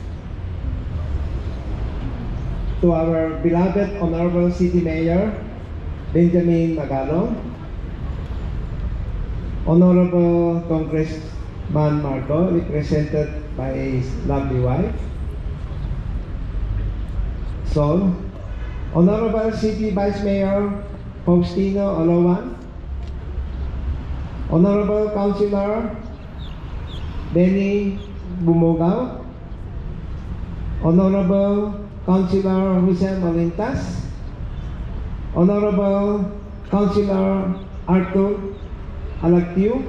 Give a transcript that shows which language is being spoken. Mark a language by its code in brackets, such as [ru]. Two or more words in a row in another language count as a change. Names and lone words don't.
[en] To our beloved Honorable City Mayor, Benjamin Magalong, Honorable Congressman Marco, represented by his lovely wife, Sol, Honorable City Vice Mayor Faustino Olowan, Honorable Councilor Benny Bumogao, Honorable Councilor Jose Malintas, Honorable Councilor Arthur Alactiu,